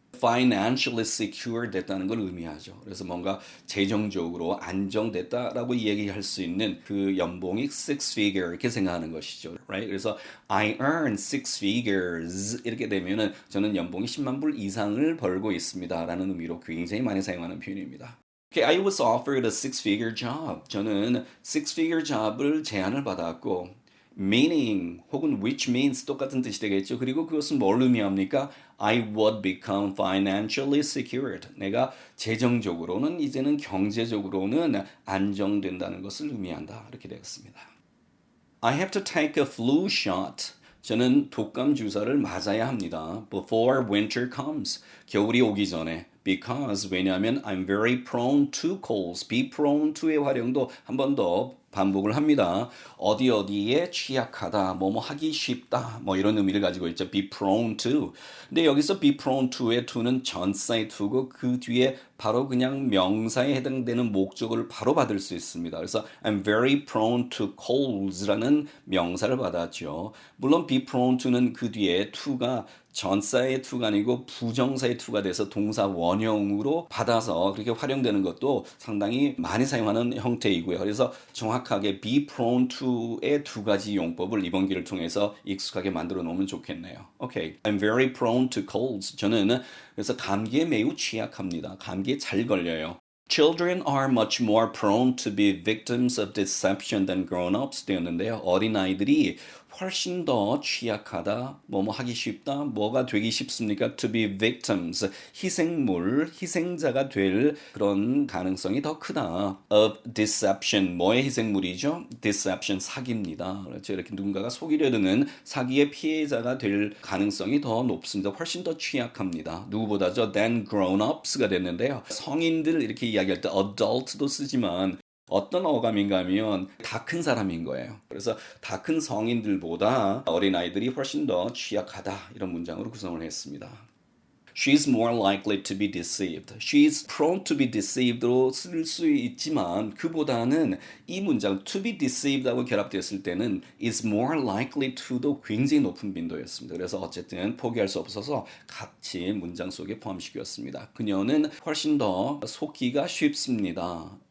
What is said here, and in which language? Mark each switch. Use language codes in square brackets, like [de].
[ko] financially secure 됐다는 걸 의미하죠. 그래서 뭔가 재정적으로 안정됐다라고 얘기할 수 있는 그 연봉이 six figure 이렇게 생각하는 것이죠. [en] Right? [ko] 그래서 [en] I earn six figures [ko] 이렇게 되면은 저는 연봉이 10만 불 이상을 벌고 있습니다라는 의미로 굉장히 많이 사용하는 표현입니다. [en] Okay, I was offered a six-figure job. [ko] 저는 six-figure job을 제안을 받았고 meaning 혹은 which means 똑같은 뜻이 되겠죠. 그리고 그것은 뭘 의미합니까? [en] I would become financially secured. [ko] 내가 재정적으로는 이제는 경제적으로는 안정된다는 것을 의미한다. 이렇게 되었습니다. [en] I have to take a flu shot. [ko] 저는 독감 주사를 맞아야 합니다. [en] Before winter comes. [ko] 겨울이 오기 전에. [en] Because 왜냐하면 I'm very prone to colds. [ko] be prone to의 활용도 한 번 더 반복을 합니다. 어디에 취약하다, 뭐뭐 하기 쉽다, 뭐 이런 의미를 가지고 있죠. [en] be prone to. [ko] 근데 여기서 be prone to의 to는 전사의 to고 그 뒤에 바로 그냥 명사에 해당되는 목적어를 바로 받을 수 있습니다. 그래서 I'm very prone to colds라는 명사를 받았죠. 물론 be prone to는 그 뒤에 to가 전사의 to가 아니고 부정사의 to가 돼서 동사 원형으로 받아서 그렇게 활용되는 것도 상당히 많이 사용하는 형태이고요. 그래서 정확하게 be prone to의 두 가지 용법을 이번 기를 통해서 익숙하게 만들어 놓으면 좋겠네요. [en] Okay, I'm very prone to colds. [ko] 저는 그래서 감기에 매우 취약합니다. 감기에 잘 걸려요. [en] Children are much more prone to be victims of deception than grown-ups [ko] 되었는데요. 어린아이들이 훨씬 더 취약하다, 뭐뭐 하기 쉽다, 뭐가 되기 쉽습니까? [en] To be victims, [ko] 희생물, 희생자가 될 그런 가능성이 더 크다. [en] Of deception, [ko] 뭐의 희생물이죠? Deception, 사기입니다. 그렇죠. 이렇게 누군가가 속이려 드는 사기의 피해자가 될 가능성이 더 높습니다. 훨씬 더 취약합니다. 누구보다죠? Than grown-ups가 됐는데요. 성인들 이렇게 이야기할 때 adult도 쓰지만 어떤 어감인가 하면 다 큰 사람인 거예요. 그래서 다 큰 성인들보다 어린아이들이 훨씬 더 취약하다. 이런 문장으로 구성을 했습니다. [en] She's more likely to be deceived. She's prone to be deceived [ko] 로 쓸 수 있지만 그보다는 이 문장 to be deceived하고 결합되었을 때는 is more likely to도 굉장히 높은 빈도였습니다. 그래서 어쨌든 포기할 수 없어서 같이 문장 속에 포함시켰습니다. 그녀는 훨씬 더 속기가 쉽습니다.